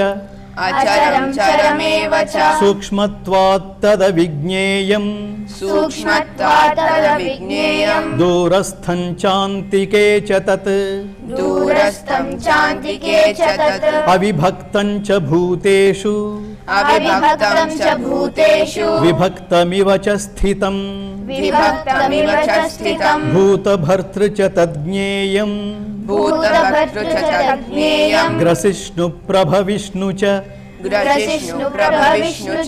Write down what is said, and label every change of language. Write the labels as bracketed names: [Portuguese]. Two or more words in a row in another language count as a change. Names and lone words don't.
[Sanskrit] अचरं चरमेव च सूक्ष्मत्वात् तदविज्ञेयम् सूक्ष्मत्वात् तदविज्ञेयम् दूरस्थं चान्तिके च तत् दूरस्थं चान्तिके च तत् अविभक्तं च भूतेषु అవిభక్తం చ భూతేషు విభక్తమివ చ స్థితం విభక్తమివ చ స్థితం భూతభర్తృ చ తజ్ఞేయం భూతభర్తృ చ తజ్ఞేయం గ్రసిష్ణు ప్రభవిష్ణు చ గ్రసిష్ణు ప్రభ విష్ణు చ